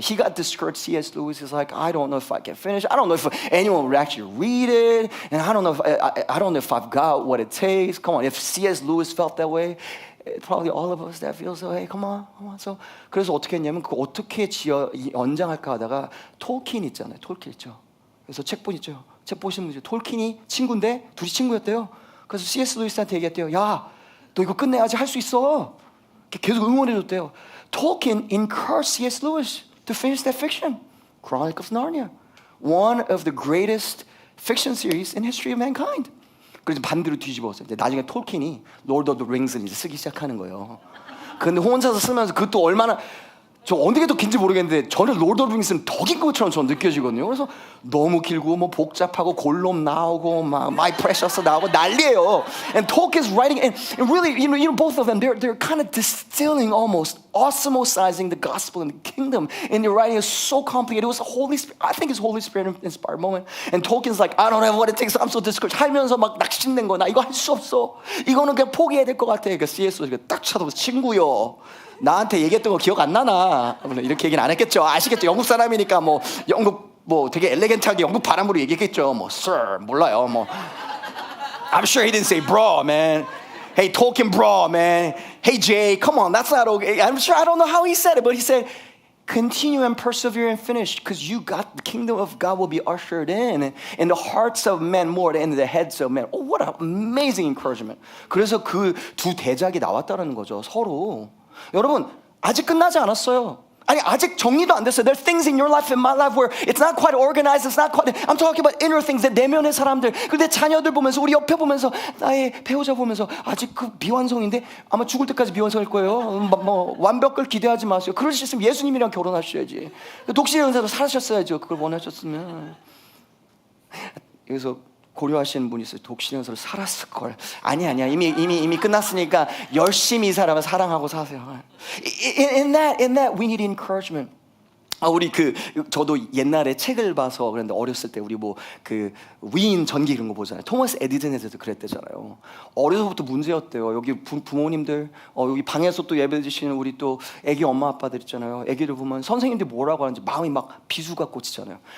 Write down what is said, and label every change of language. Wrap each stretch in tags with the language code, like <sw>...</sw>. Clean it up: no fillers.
<en>He got discouraged. C.S. Lewis is like, I don't know if I can finish. I don't know if anyone will actually read it, and I don't know if I've got what it takes. Come on, if C.S. Lewis felt that way, probably all of us that feel so. Hey, come on.</en> <ko>So 그래서 어떻게 했냐면 그 어떻게 연장할까 하다가 톨킨 있잖아요. 톨킨 있죠. 그래서 책본 있죠. 책 보시는 분들 톨킨이 친구인데 둘이 친구였대요. 그래서 C.S. 루이스한테 얘기했대요. 야, 너 이거 끝내야지 할 수 있어. 계속 응원해줬대요.</ko> <en>Tolkien encouraged C.S. Lewis to finish that fiction, Chronicles of Narnia, one of the greatest fiction series in history of mankind.</en> <ko>그래서 반대로 뒤집었어요. 나중에 톨킨이 Lord of the Rings을 이제 쓰기 시작하는 거예요. 근데 혼자서 쓰면서 그것도 얼마나 저 어느 게 더 긴지 모르겠는데 저는 로드 오브 링스는 더 긴 것처럼 저는 느껴지거든요. 그래서 너무 길고 뭐 복잡하고 골롬 나오고 막 My Precious 나오고 난리예요.</ko> <en>And Tolkien's writing and really you know both of them they're kind of distilling almost osmosizing the gospel and the kingdom and their writing is so complicated. It was Holy Spirit. I think it's Holy Spirit inspired moment. And Tolkien's like I don't have what it takes. I'm so discouraged.</en> <ko>하면서 막 낙심된 거 나 이거 할 수 없어. 이거는 그냥 포기해야 될 것 같아. 그러니까 C.S. 딱 쳐다보면서 친구요. 나한테 얘기했던 거 기억 안 나나? 이렇게 얘기는 안 했겠죠. 아시겠죠? 영국 사람이니까 뭐 영국 뭐 되게 엘레겐트하게 영국 발음으로 얘기했겠죠. 뭐 sir 몰라요.</ko> <en>뭐 I'm sure he didn't say bro, man. Hey Tolkien bro, man. Hey Jay, come on, that's not okay. I'm sure I don't know how he said it, but he said continue and persevere and finish because you got the kingdom of God will be ushered in the hearts of men more than the heads of men. Oh, what an amazing encouragement.</en> <ko>그래서 그 두 대작이 나왔다는 거죠. 서로. 여러분 아직 끝나지 않았어요. 아니 아직 정리도 안 됐어요.</ko> <en>There are things in your life and my life where it's not quite organized. It's not quite. I'm talking about inner things.</en> <ko>내 내면의 사람들. 근데 자녀들 보면서 우리 옆에 보면서 나의 배우자 보면서 아직 그 미완성인데 아마 죽을 때까지 미완성일 거예요. 뭐 완벽을 기대하지 마세요. 그럴 수 있으면 예수님이랑 결혼하셔야지. 독신의 은사로 살으셨어야죠. 그걸 원하셨으면. 여기서 고려하시는 분이 있어요. 독신의 은사로 살았을 걸. 아니야. 이미 끝났으니까 열심히 이 사람을 사랑하고 사세요.</ko> <en>In that we need encouragement.</en> <ko>우리 저도 옛날에 책을 봐서 그런데 어렸을 때 우리 뭐 그 위인 전기 이런 거 보잖아요. 토마스 에디슨에 대해서 그랬대잖아요. 어려서부터 문제였대요. 여기 부모님들 여기 방에서 또 예배 드시는 우리 또 애기 엄마 아빠들 있잖아요. 애기를 보면 선생님들이 뭐라고 하는지 마음이 막 비수가 꽂히잖아요.</ko>